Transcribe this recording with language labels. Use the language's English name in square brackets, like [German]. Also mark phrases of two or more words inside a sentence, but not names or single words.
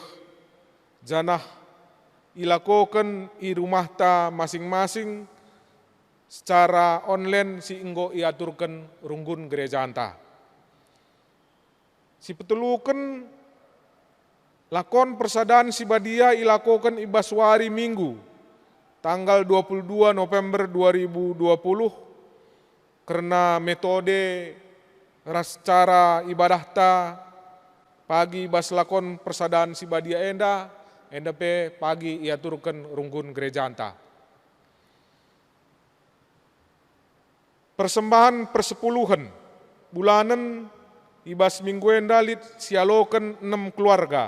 [Batak Karo] Janah ilakokan i rumah ta masing-masing secara online si inggo iaturkan runggun gereja anta. Si petelukan lakon persadaan si badia ilakokan ibas wari minggu tanggal 22 November 2020 karena metode ras cara ibadah ta pagi ibas lakon persadaan si badia enda pe pagi iaturkan runggun gereja anta. [Indonesian] Persembahan persepuluhan bulanan [Batak Karo] ibas minggu enda lit sialokan 6 keluarga.